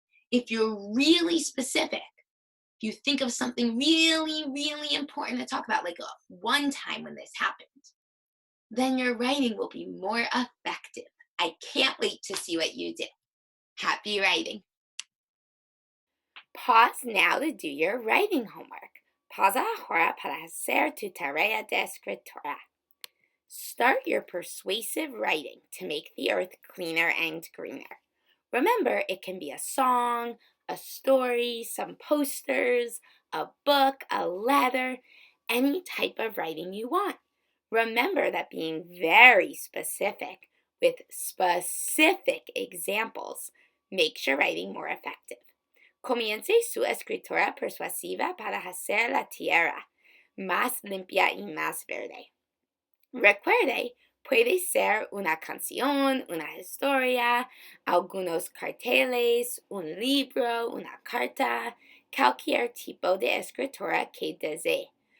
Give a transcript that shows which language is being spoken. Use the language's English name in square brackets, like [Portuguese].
[English] If you're really specific, if you think of something really, really important to talk about, like one time when this happened, then your writing will be more effective. I can't wait to see what you do. Happy writing. Pause now to do your writing homework. [Spanish] Pausa ahora para hacer tu tarea de escritura. [English] Start your persuasive writing to make the earth cleaner and greener. Remember, it can be a song, a story, some posters, a book, a letter, any type of writing you want. Remember that being very specific with specific examples makes your writing more effective. [Spanish] Comience su escritura persuasiva para hacer la tierra más limpia y más verde. Recuerde, puede ser una canción, una historia, algunos carteles, un libro, una carta, cualquier tipo de escritura que desee.